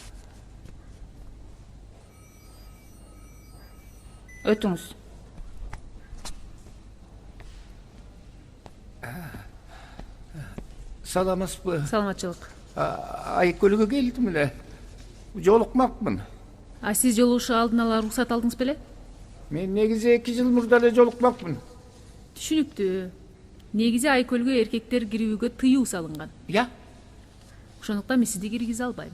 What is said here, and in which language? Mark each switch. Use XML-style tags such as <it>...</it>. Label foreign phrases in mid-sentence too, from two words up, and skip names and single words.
<ky>Өтіңіз. Salamız bu. Саламатчылык. Айкөлгө келдим эле. Жолукмакмын. А сиз жолугушуу алдын ала уруксат алдыңыз беле? Мен негизи 2 жыл мурда эле жолукмакмын. Түшүнүктүү. Негизи Айкөлгө эркектер кирүүгө тыюу салынган. Я? Ошондуктан мен сизди киргизе албайм.</ky>